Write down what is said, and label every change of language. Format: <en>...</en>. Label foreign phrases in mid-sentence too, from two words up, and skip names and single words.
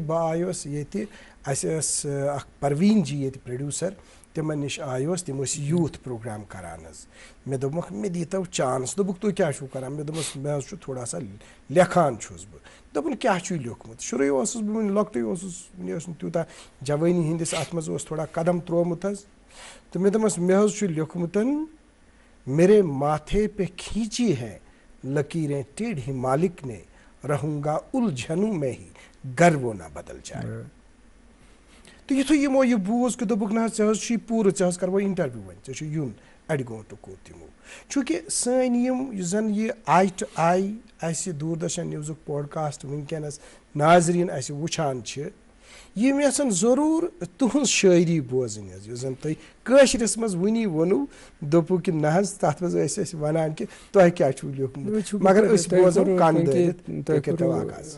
<ks>بہٕ آیوس ییٚتہِ اسہِ ٲس اکھ پرویٖن جی ییٚتہِ پرٛوڈیوٗسر تِمن نِش آیوس تِم ٲسۍ</ks> <en>youth program</en> <ks>کران حظ مےٚ دوٚپمکھ مےٚ دیٖتو چانس دوٚپُکھ تُہۍ کیٛاہ چھُو کران مےٚ دوٚپمس مےٚ حظ چھُ</ks> <ur>تھوڑا سا</ur> <ks>لیکھان چھُس بہٕ دوٚپُن کیٛاہ چھُے لیوٗکھمُت شُرُے اوسُس بہٕ وُنہِ لۄکٹُے اوسُس وُنہِ اوس نہٕ تیوٗتاہ جوٲنی ہِنٛدِس اتھ منٛز اوس تھوڑا قدم ترٛوومُت حظ تہٕ مےٚ دوٚپمس مےٚ حظ چھُ لیوٗکھمُت</ks> <ur>میرے ماتھے پہ کھینچی ہے لکیریں ٹیڑھی مالک نے رہوں گا الجھنوں میں ہی گر وہ نہ بدل جائے.</ur> <ks>تہٕ یِتھُے یِمو یہِ بوٗز کہِ دوٚپُکھ نہ حظ ژےٚ حظ چھُے پوٗرٕ ژےٚ حظ کرو اِنٹرویو وۄنۍ ژےٚ چھُ یُن اَڑِ گٲنٛٹُک کوٚر تِمو چوٗنٛکہِ سٲنۍ یِم یُس زن یہِ آی ٹُہ آی اسہِ دوٗر درشن نِوزُک پاڈکاسٹ وٕنکیٚنس ناظریٖن اسہِ وٕچھان چھِ یہ مےٚ یژھان ضروٗر تُہٕنٛز شٲعری بوزٕنۍ حظ یُس زَن تُہۍ کٲشرِس منٛز وٕنی ووٚنوٗ دوٚپوٗ کہِ نہ حظ تَتھ منٛز ٲسۍ أسۍ وَنان کہِ تۄہہِ کیٛاہ چھُو لیوٗکھمُت مگر أسۍ بوزو کَن دٲرِتھ تُہۍ کٔرۍتو آغاز.</ks>